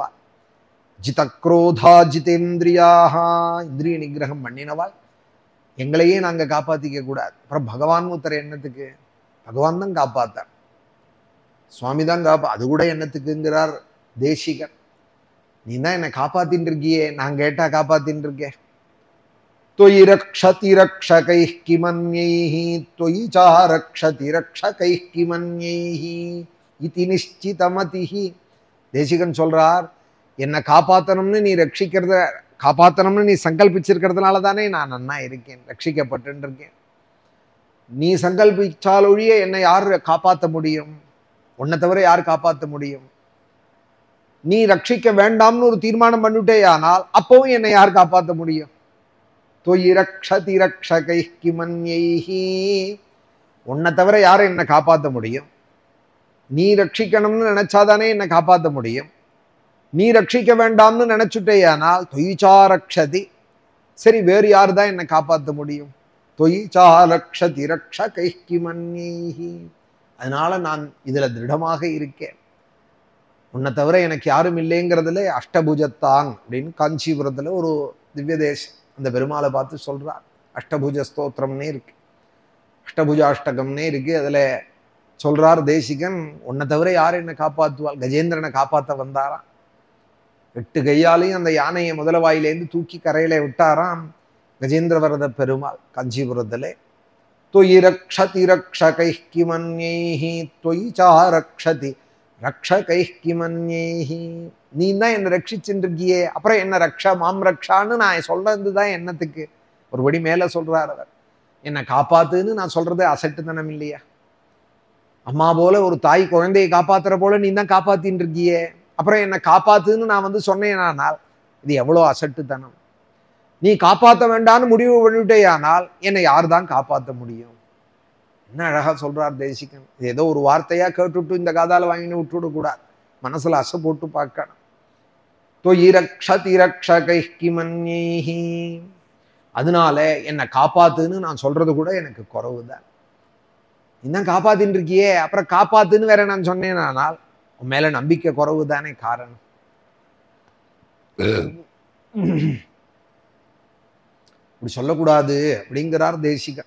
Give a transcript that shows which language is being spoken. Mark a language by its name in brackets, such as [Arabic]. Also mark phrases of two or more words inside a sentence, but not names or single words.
[Sanskrit] जितक्रोधाः जितेन्द्रियाः, [Tamil] இந்திரிய நிகிரகம் பண்ணினவாள். எங்களையே நாங்க காப்பாத்திக்க கூடாது. அப்புறம் பகவான் உத்தர என்னத்துக்கு? பகவான் தான் காப்பாத்தார், சுவாமி தான் அது கூட என்னத்துக்குங்கிறார் தேசிகன். நீ தான் என்னை காப்பாத்தின்னு இருக்கியே, நான் கேட்டா காப்பாத்தின்னு இருக்கேன். [Sanskrit] त्वयि रक्षति रक्षकैः किमन्यैः त्वयि च रक्षति रक्षकैः किमन्यैः इति निश्चितमतिः. [Tamil] தேசிகன் சொல்றார், என்னை காப்பாத்தணும்னு நீ ரட்சிக்கிறத காப்பாத்தணும்னு நீ சங்கல்பிச்சிருக்கிறதுனால தானே நான் நன்னா இருக்கேன், ரட்சிக்கப்பட்டு இருக்கேன். நீ சங்கல்பிச்சால் ஒழிய என்னை யார் காப்பாற்ற முடியும்? உன்னை தவிர யார் காப்பாற்ற முடியும்? நீ ரட்சிக்க வேண்டாம்னு ஒரு தீர்மானம் பண்ணிட்டே ஆனால் அப்பவும் என்னை யார் காப்பாற்ற முடியும்? [Sanskrit] त्वयि रक्षति रक्षकैः किमन्यैः, [Tamil] உன்னை தவிர யாரும் என்னை காப்பாற்ற முடியும்? நீ ரட்சிக்கணும்னு நினைச்சாதானே என்னை காப்பாற்ற முடியும். நீ ரட்சிக்க வேண்டாம்னு நினைச்சுட்டேயானால் [Sanskrit] त्वयि च रक्षति, [Tamil] சரி வேறு யார் தான் என்னை காப்பாற்ற முடியும்? [Sanskrit] त्वयि च रक्षति रक्षकैः किमन्यैः. [Tamil] அதனால நான் இதுல திருடமாக இருக்கேன். உன்னை தவிர எனக்கு யாரும் இல்லைங்கிறதுல அஷ்டபுஜத்தான் அப்படின்னு காஞ்சிபுரத்துல ஒரு திவ்ய தேசம் அந்த பெருமாளை பார்த்து சொல்றார். அஷ்டபுஜ ஸ்தோத்திரம்னே இருக்கு, அஷ்டபுஜாஷ்டகம்னே இருக்கு. அதுல சொல்றார் தேசிகன், உன்னை தவிர யார் என்னை காப்பாற்றுவாள்? கஜேந்திரனை காப்பாற்ற வந்தாராம். 8 கையாலையும் அந்த யானையை முதல வாயிலேருந்து தூக்கி கரையில விட்டாராம் கஜேந்திர வரத பெருமாள் காஞ்சிபுரத்திலே. [Sanskrit] त्वयि रक्षति रक्षकैः किमन्यैः त्वयि च रक्षति रक्षकैः किमन्यैः. [Tamil] நீ தான் என்னை ரட்சிச்சுட்டு இருக்கியே, அப்புறம் என்ன [Sanskrit] रक्ष माम् [Tamil] ரக்ஷான்னு நான் சொல்றதுதான் என்னத்துக்கு? ஒருபடி மேல சொல்றார் அவர், என்னை காப்பாத்துன்னு நான் சொல்றது அசட்டுத்தனம் இல்லையா? அம்மா போல ஒரு தாய் குழந்தையை காப்பாத்துற போல நீ தான் காப்பாத்தின்னு இருக்கியே, அப்புறம் என்னை காப்பாத்துன்னு நான் சொன்னேனால் இது எவ்வளோ அசட்டுத்தனம். நீ காப்பாற்ற வேண்டான்னு முடிவு பண்ணிட்டே ஆனால் என்னை யார் தான் காப்பாற்ற முடியும்? என்ன அழகா சொல்றார் தேசிகன். இது ஏதோ ஒரு வார்த்தையா கேட்டுட்டு இந்த காதால வாங்கின்னு விட்டுவிட கூடாது, மனசுல அசை போட்டு பார்க்கணும். [Sanskrit] त्वयि रक्षति रक्षकैः किमन्यैः, [Tamil] அதனால என்னை காப்பாத்துன்னு நான் சொல்றது கூட எனக்கு குறவுதான். இன்னும் காப்பாத்தின்னு இருக்கியே, அப்புறம் காப்பாத்துன்னு வேற நான் சொன்னேனால் உன் மேல நம்பிக்கை குறவு தானே காரணம். இப்படி சொல்லக்கூடாது அப்படிங்கிறார் தேசிகன்.